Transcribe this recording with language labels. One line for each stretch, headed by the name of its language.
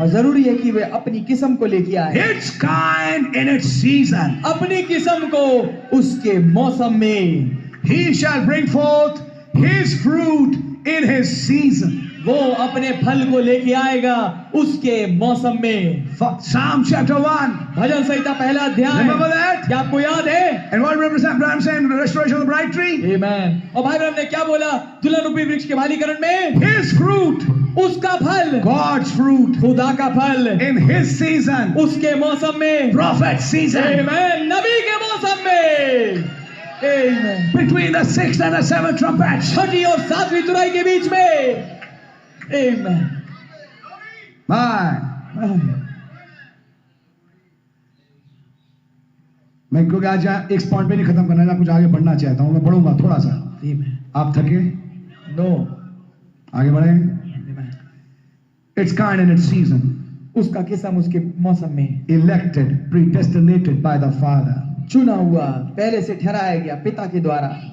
Hindi: और जरूरी है कि वे अपनी किस्म को लेके आए,
English: Its kind in its season.
Hindi: अपनी किस्म को उसके मौसम में।
English: He shall bring forth his fruit in his season.
Hindi: वो अपने फल को लेके आएगा उसके मौसम में।
English: Psalm chapter 1.
Hindi: भजन संहिता पहला अध्याय,
English: Remember that?
Hindi: क्या आपको याद है?
English: And what represents Abraham saying the restoration of the bright tree? Amen.
Hindi: और भाई ब्रह्म ने क्या बोला दुल्हन रूपी वृक्ष के भालीकरण में?
English: His fruit,
Hindi: उसका फल,
English: God's fruit,
Hindi: खुदा का फल
English: in his season,
Hindi: उसके मौसम में,
English: prophet season, Amen.
Hindi: नबी के मौसम में, Amen.
English: between the sixth and the seventh trumpets.
Hindi: छठी और सातवीं तुरही के बीच में, Amen.
English: My.
Hindi: मैं क्योंकि आज यहाँ एक पॉइंट पे नहीं खत्म करना है, कुछ आगे बढ़ना चाहता हूँ, मैं बढ़ूंगा थोड़ा सा।
English: Amen.
Hindi: आप थके?
English: No.
Hindi: आगे बढ़ें।
English: Amen. Its kind in its season.
Hindi: उसका किस्म उसके मौसम में।
English: Elected, predestinated by the Father.
Hindi: चुना हुआ, पहले से ठहराया गया पिता के द्वारा,